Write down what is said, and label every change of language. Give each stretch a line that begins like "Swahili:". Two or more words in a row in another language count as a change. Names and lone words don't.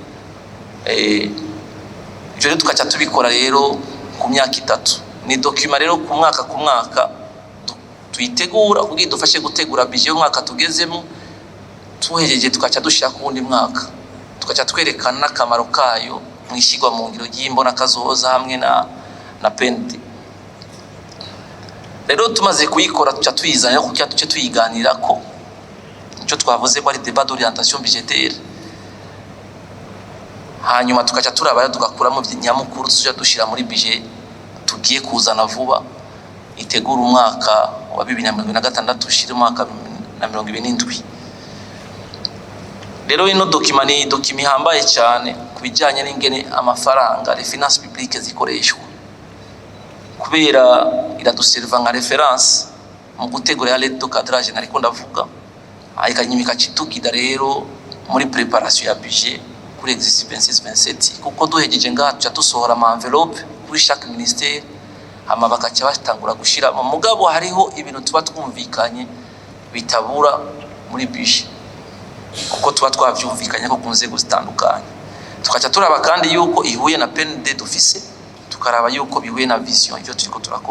Rundi: ibyo tukaca tubikora rero ku myaka 3 ni document rero ku mwaka tuyitegura kugira dufashe gutegura budget y'umwaka tugezemo tuhejeje tukaca dushaka kundi mwaka tukaca twerekana akamaro kayo mwishigwa mu ngiro y'imbona kazoza hamwe na PND. Rero tumaze kuyikora tuca tuyizana kugira tuce tuyiganira ko icyo twavuze ko ari
French: débat d'orientation budgétaire,
Rundi: hanyuma tukaca turabara tugakuramo nyamukuru tuja dushira muri budget tugiye kuzana vuba itegura umwaka wa 2026 ushira umwaka na 2027. Rero ino document ni document hambaye cyane kubijanye n'ingene amafaranga
French: les finances publiques
Rundi: zikoreshwa, kubera iraduserva nka reference mu gutegura
French: l'aide de cadrage
Rundi: nariko ndavuga, ayikanyimika citugida rero muri préparation ya budget kuri expenses 27 kuko duhejeje ngaha tuca dusohora ama envelope kuri
French: chaque ministère
Rundi: hama bakaca batangura gushira mu mugabo hariho ibintu tuba twumvikanye bitabura muri budget kuko tuba twavyumvikanye ko kunzego zitandukanye, tukaca turaba kandi yuko ihuye na PND dufise, tukaraba yuko bihuye na vision ivyo turiko turakora.